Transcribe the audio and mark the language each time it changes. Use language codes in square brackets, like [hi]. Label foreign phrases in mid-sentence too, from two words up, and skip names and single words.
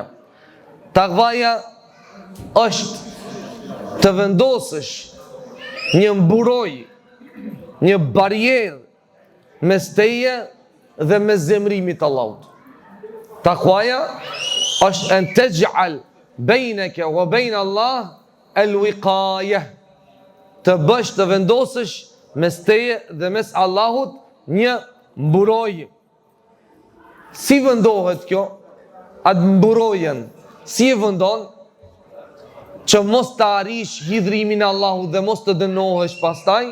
[sq] Takvaja është të vendosësh një mburojë, një barierë mes teje dhe mes zemrimit të Allahut. Takvaja është [ar] أن تجعل بينك وبين الله الوقاية, [sq] të bësh të vendosësh mes teje dhe mes Allahut një mburojë. Si vendohet kjo? Atë mburojën si e vendon? Që mos të arish hidhrimin e Allahut dhe mos të dënohesh pastaj.